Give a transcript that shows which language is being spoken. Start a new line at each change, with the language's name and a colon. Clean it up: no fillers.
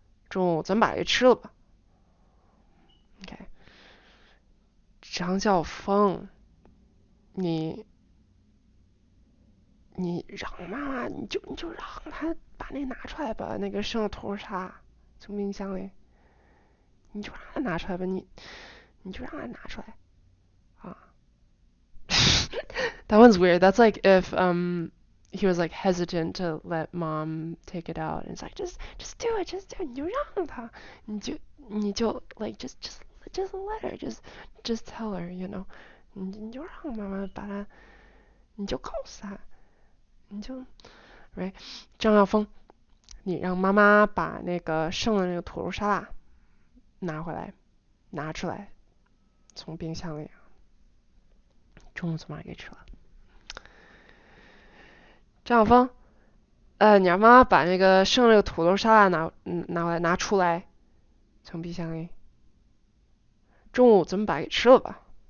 Chinese: 中午咱们把它给吃了吧。OK， 张晓峰，你让妈妈，你就让她把那拿出来吧，那个剩的土豆沙拉从冰箱里，你就让她拿出来吧，你就让她拿出来啊。
English: That one's weird. That's like if he was like hesitant to let mom take it out, and it's like just do it,
Chinese: 你就让她，你就
English: like just let her, just tell her, you know，
Chinese: 你就让妈妈把它，你就
English: 告诉她，你就 right。
Chinese: 张晓峰，你让妈妈把那个剩的那个土豆沙拉拿回来，拿出来，从冰箱里。中午咱们把它给吃了。张晓峰，你让妈妈把那个剩的那个土豆沙拉拿回来，拿出来，从冰箱里。中午咱们把它给吃了吧。